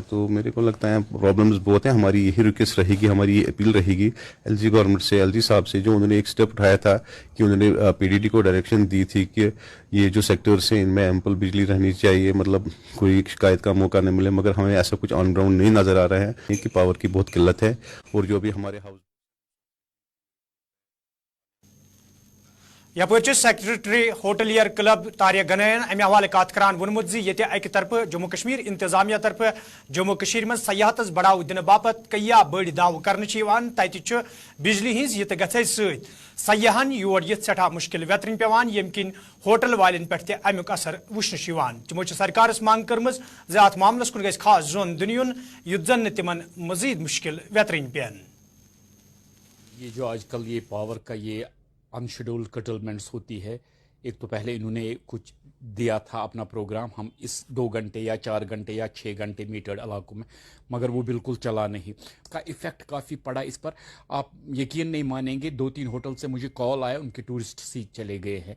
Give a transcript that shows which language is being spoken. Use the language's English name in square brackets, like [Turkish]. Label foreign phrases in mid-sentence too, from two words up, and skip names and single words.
[Hindi] तो मेरे को लगता है प्रॉब्लम्स बहुत हैं। हमारी यही रिक्वेस्ट रहेगी, हमारी ये अपील रहेगी [English] LG government [Hindi] से, एलजी साहब से, जो उन्होंने एक स्टेप उठाया था कि उन्होंने पीडीडी को डायरेक्शन दी थी कि ये जो सेक्टर्स हैं इनमें एम्पल बिजली रहनी चाहिए, मतलब कोई शिकायत का मौका नहीं मिले। मगर हमें ऐसा कुछ [English] on ground [Hindi] नहीं नजर आ रहा है कि पावर की बहुत किल्लत है। और जो भी हमारे हाउस [Kashmiri] यपर सेक्रेटरी होटलियर क्लब तारिक गनैन अमे हवाले कत करान वोनमुत जी ये अकि तरफ जम्मू कश्मीर इंतजामिया तरफ जम्मू कश्मीर में सयाहतस बढ़ाव दिन बापत कया बड़ दाव कर तत बिजली हिंज ये गथे सयाहन योर ये सठा मुश्किल वेतरन पेवान यम किन होटल वालन पे अमुक असर वुचन तमो सरकार मांग कर्म अत मामलस कुन गस खास जोन दुन युत जन तिमन मजीद मुश्किल वेतरन पेन। [Hindi] ये जो आजकल ये पावर का ये [English] unscheduled curtailments [Hindi] होती है, एक तो पहले इन्होंने कुछ दिया था अपना प्रोग्राम, हम इस 2 घंटे या 4 घंटे या 6 घंटे मीटर्ड इलाकों में, मगर वो बिल्कुल चला नहीं। का इफेक्ट काफ़ी पड़ा इस पर। आप यकीन नहीं मानेंगे, 2-3 होटल से मुझे कॉल आया, उनके [English] tourist seat [Hindi] चले गए हैं।